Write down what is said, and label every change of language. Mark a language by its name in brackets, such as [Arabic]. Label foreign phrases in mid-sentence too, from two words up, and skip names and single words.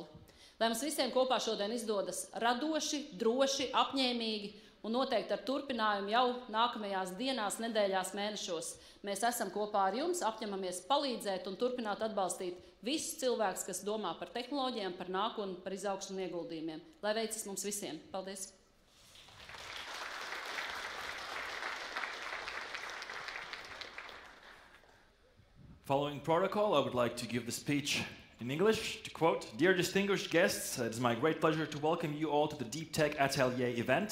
[Latvian] Lai mums visiem kopā šodien izdodas radoši, droši, apņēmīgi un noteikti ar turpinājumu jau nākamajās dienās, nedēļās, mēnešos. Mēs esam kopā ar jums, apņemamies palīdzēt un turpināt atbalstīt visus cilvēkus, kas domā par tehnoloģijām, par nākotni, par izaugsmu un ieguldījumiem. Lai veicas mums visiem. Paldies! [English] Following protocol, I would like to give the speech in English. To quote, "Dear distinguished guests, it is my great pleasure to welcome you all to the Deep Tech Atelier event.